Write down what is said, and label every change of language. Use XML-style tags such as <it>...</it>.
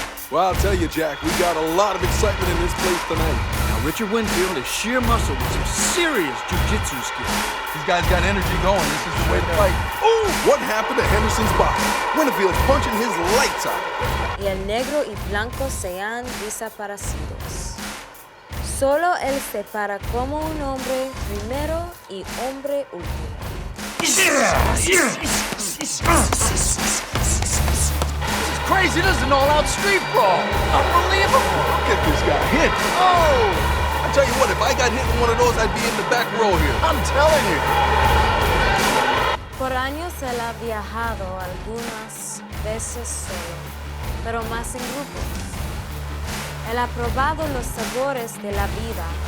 <en>Well, I'll tell you, Jack, we got a lot of excitement in this place tonight. Now, Richard Winfield is sheer muscle with some serious jiu-jitsu skills. These guys got energy going. This is the way to fight. Ooh, what happened to Henderson's box? Winfield's punching his lights out.</en> <es>Y el negro y blanco se han desaparecidos. Solo él se para como un hombre primero y hombre último.</es> <en>This is crazy. This is an all-out street brawl. Unbelievable. Look at this guy hit. Oh! I tell you what, if I got hit in one of those, I'd be in the back row here. I'm telling you.</en> <es>Por años él ha viajado algunas veces solo, pero más en grupos. Él ha probado los sabores de la vida.</es>